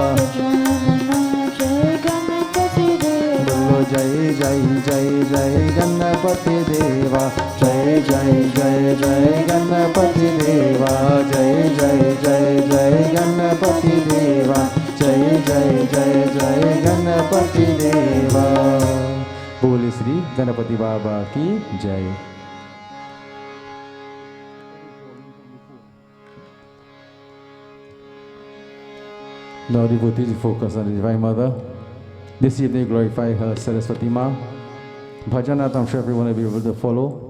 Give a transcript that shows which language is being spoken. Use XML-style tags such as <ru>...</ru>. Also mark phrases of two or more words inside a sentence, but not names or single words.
<hi>बोलो जय जय जय जय गणपति देवा जय जय जय जय गणपति देवा जय जय जय जय गणपति देवा जय जय जय जय गणपति देवा बोले श्री गणपति बाबा की जय.</hi> <en>Now devotees focus on the Divine Mother. This evening glorify her Saraswati Ma. Bhajanat, I'm sure everyone will be able to follow.</en>